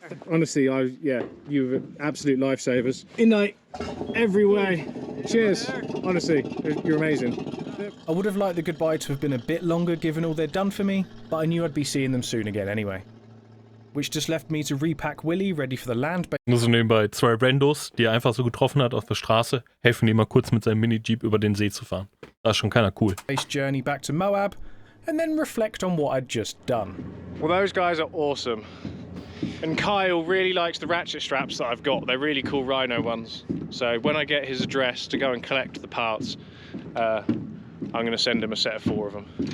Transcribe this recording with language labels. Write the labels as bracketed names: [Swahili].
[English] Honestly, you were absolute lifesavers. In night, every way. Cheers. Honestly, you're amazing. I would have liked the goodbye to have been a bit longer given all they'd done for me, but I knew I'd be seeing them soon again anyway. Which just left me to repack Willy, ready for the land. [German] Nur so nebenbei 2 Brandos, die er einfach so getroffen hat auf der Straße, helfen ihm mal kurz mit seinem Mini-Jeep über den See zu fahren. Da ist schon keiner cool. [English] Journey back to Moab, and then reflect on what I'd just done. Well, those guys are awesome. And Kyle really likes the ratchet straps that I've got. They're really cool rhino ones. So when I get his address to go and collect the parts, I'm going to send him a set of 4 of them.